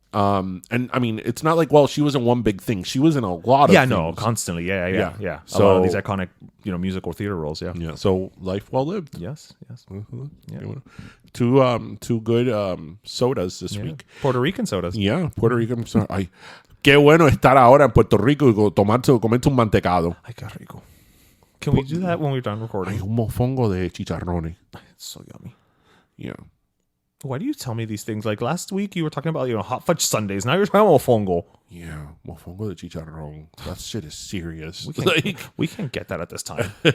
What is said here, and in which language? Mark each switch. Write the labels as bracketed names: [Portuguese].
[English] And I mean, it's not like, well, she was in one big thing. She was in a lot of things. No, constantly. Yeah. So, a lot of these iconic, you know, musical theater roles. Yeah. So life well lived. Yes. Yeah. Two good sodas this week. Puerto Rican sodas. Yeah, Puerto Rican soda. [Spanish] Ay, qué bueno estar ahora en Puerto Rico y comerse un mantecado. Ay, qué rico. [English] Can we do that when we're done recording? [Spanish] Ay, un mofongo de chicharrones. [English] It's so yummy. Yeah. Why do you tell me these things? Like last week you were talking about, you know, hot fudge sundaes. Now you're talking about mofongo. Yeah, mofongo de chicharrón. That shit is serious. We can't get that at this time.